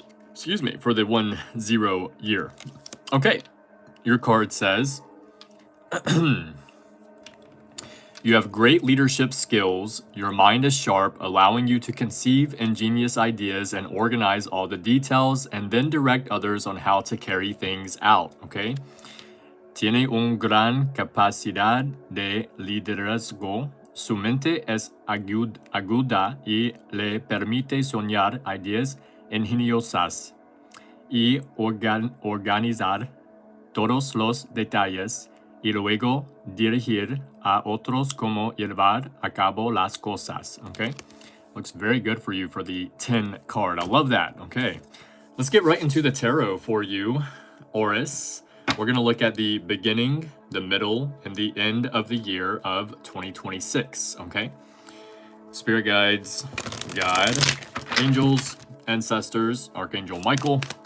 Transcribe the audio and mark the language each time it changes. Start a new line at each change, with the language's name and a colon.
English: Excuse me, for the 1-0 year. Okay, your card says, you have great leadership skills. Your mind is sharp, allowing you to conceive ingenious ideas and organize all the details and then direct others on how to carry things out, okay?
Spanish: Tiene un gran capacidad de liderazgo. Su mente es aguda y le permite soñar ideas ingeniosas y organizar todos los detalles y luego dirigir a otros cómo llevar a cabo las cosas.
English: Okay, looks very good for you for the 10 card. I love that. Okay, let's get right into the tarot for you, Aurus. We're going to look at the beginning, the middle, and the end of the year of 2026, okay? Spirit guides, God, angels, ancestors, Archangel Michael.